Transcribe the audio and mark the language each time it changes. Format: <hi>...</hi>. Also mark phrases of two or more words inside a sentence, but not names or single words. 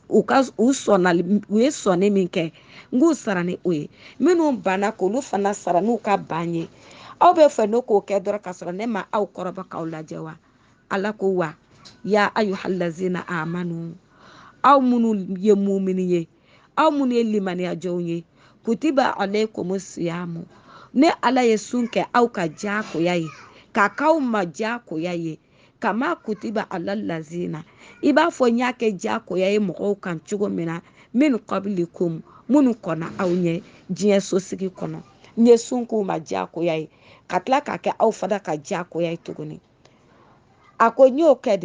<bm>u ye sɔnni min kɛ n k'u sara ni o ye minnu banna k'olu fana sara n'u ka ban ye aw bɛ fɛ n'o k'o kɛ dɔrɔn k'a sɔrɔ ne ma aw kɔrɔbɔ k'aw lajɛ wa ala ko</bm> <ar>وا يا أيها الذين آمنوا</ar> <bm>aw minnu ye mumini ye aw minnu ye limaniya jɔnw ye</bm> <ar>كتب عليكم الصيام</ar> <bm>ne ala ye sun kɛ aw ka diyagoya ye k'a k'aw ma diyagoya ye</bm> <ar>كما كتب على الذين</ar> <bm>i b'a fɔ n y'a kɛ diyagoya ye mɔgɔw kan cogo min na</bm> <ar>من قبلكم</ar> <bm>minnu kɔnna aw ɲɛ diɲɛ sosigi kɔnɔ n ye sun k'u ma diyagoya ye ka tila k'a kɛ aw fana ka diyagoya ye tuguni a ko n y'o kɛ</bm>